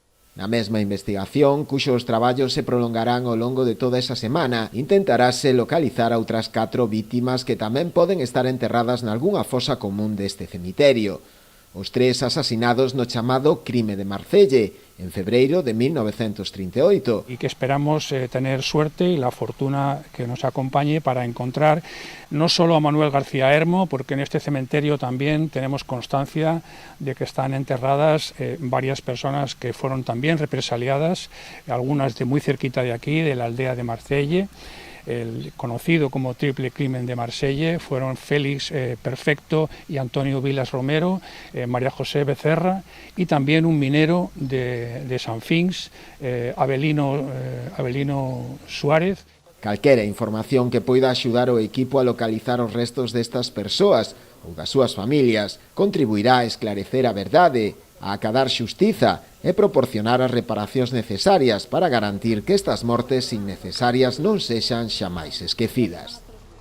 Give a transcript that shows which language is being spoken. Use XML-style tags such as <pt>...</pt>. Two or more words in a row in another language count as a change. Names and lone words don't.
<gl>Na mesma investigación, cuxos traballos se prolongarán ao longo de toda esa semana, intentarase localizar a outras 4 vítimas que tamén poden estar enterradas nalgunha fosa común deste cemiterio. Os 3 asasinados no chamado crime de Marcelle, en febreiro de 1938.</gl> <es>Y que esperamos tener suerte y la fortuna que nos acompañe para encontrar no solo a Manuel García Hermo, porque en este cementerio también tenemos constancia de que están enterradas varias personas que fueron también represaliadas, algunas de muy cerquita de aquí, de la aldea de Marcelle. El conocido como triple crimen de Marsella fueron Félix Perfecto y Antonio Vilas Romero, María José Becerra y también un minero de San Fins, Avelino Suárez.</es> <gl>Calquera información que poida axudar o equipo a localizar os restos destas persoas ou das súas familias contribuirá a esclarecer a verdade, a acadar xustiza e proporcionar as reparacións necesarias para garantir que estas mortes innecesarias non sexan xamais esquecidas.</gl>